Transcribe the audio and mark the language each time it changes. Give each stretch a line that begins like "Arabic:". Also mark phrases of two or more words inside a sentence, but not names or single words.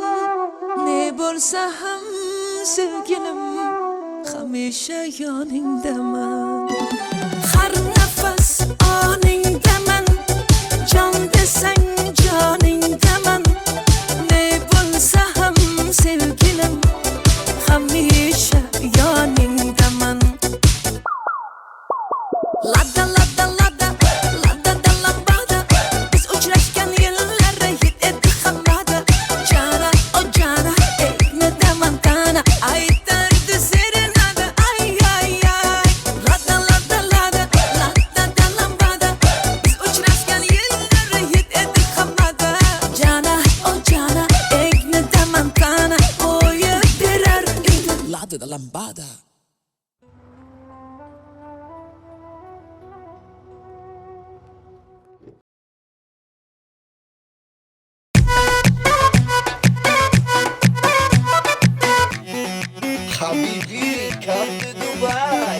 Uzbek: ne bo'lsa ham sevgilim hamisha yoningdaman har nafas oningdaman jon desang joningdaman ne bo'lsa ham sevgilim hamisha yoningdaman Lada lada lada lada da lambada biz uchrashgan yillar hit etdi hammada jana o jana ekni damantana aytardi serenada ay ay ay lada lada lada lada da lambada biz uchrashgan yillar hit etdi hammada jana o jana ekni damantana qo'yib berar edi lada da lambada
English: Habibi, come to Dubai.